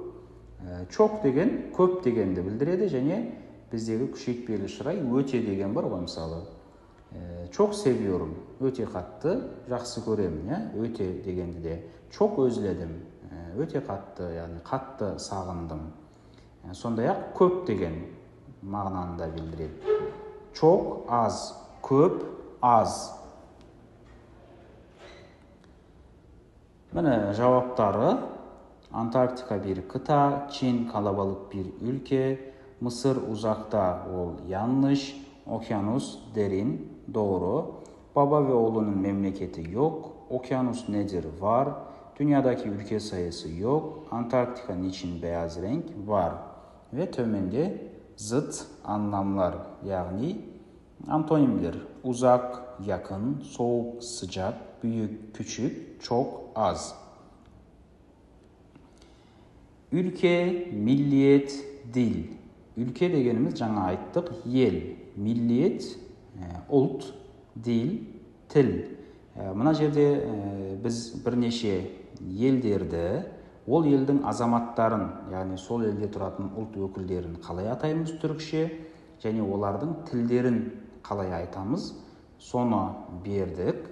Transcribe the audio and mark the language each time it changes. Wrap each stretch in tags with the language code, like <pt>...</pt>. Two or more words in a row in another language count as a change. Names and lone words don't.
<kk>Çok деген көп дегенді білдіреді, және біздегі күшейтпелі шырай өте деген бар ғой, мысалы.</kk> <tr>Çok seviyorum,</tr> <kk>өте қатты, жақсы көремін, өте дегенді де.</kk> <tr>Çok özledim,</tr> <kk>өте қатты, яғни қатты сағындым. Сондай-ақ көп деген мағынаны да білдіреді.</kk> <tr>Çok az,</tr> <kk>көп, az. Міне жауаптары.</kk> <tr>Antarktika bir kıta, Çin kalabalık bir ülke, Mısır uzakta, ol yanlış, okyanus derin, doğru. Baba ve oğlunun memleketi yok, okyanus nedir, var. Dünyadaki ülke sayısı yok, Antarktika niçin beyaz renk, var. Ve tömende zıt anlamlar, yani antonimler. Uzak, yakın, soğuk, sıcak, büyük, küçük, çok, az. Ülke, milliyet, dil.</tr> <kk>Ülke degenimiz жаңа айттық, ел. Milliyet, ұлт, dil, тіл. Мына жерде біз бірнеше елдерді, ол елдің азаматтарын, яғни сол елде тұратын ұлт өкілдерін қалай атаймыз түркше, және олардың тілдерін қалай айтамыз, соны бердік.</kk>